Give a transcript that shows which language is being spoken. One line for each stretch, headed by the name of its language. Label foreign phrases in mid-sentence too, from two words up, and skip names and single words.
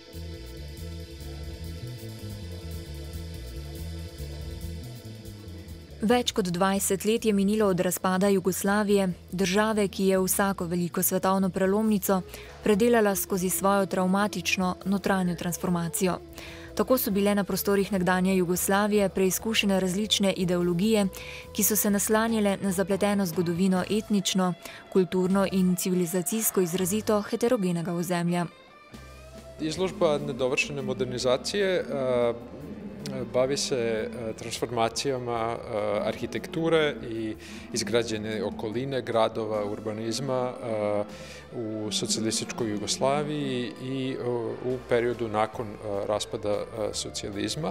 Slovenian: Več kot 20 let je minilo od razpada Jugoslavije, države, ki je vsako veliko svetovno prelomnico predelala skozi svojo travmatično notranjo transformacijo. Tako so bile na prostorih nekdanje Jugoslavije preizkušene različne ideologije, ki so se naslanjale na zapleteno zgodovino etnično, kulturno in civilizacijsko izrazito heterogenega ozemlja.
Serbian: Izložba nedovršene modernizacije bavi se transformacijama arhitekture i izgrađene okoline, gradova, urbanizma u socijalističkoj Jugoslaviji i u periodu nakon raspada socijalizma.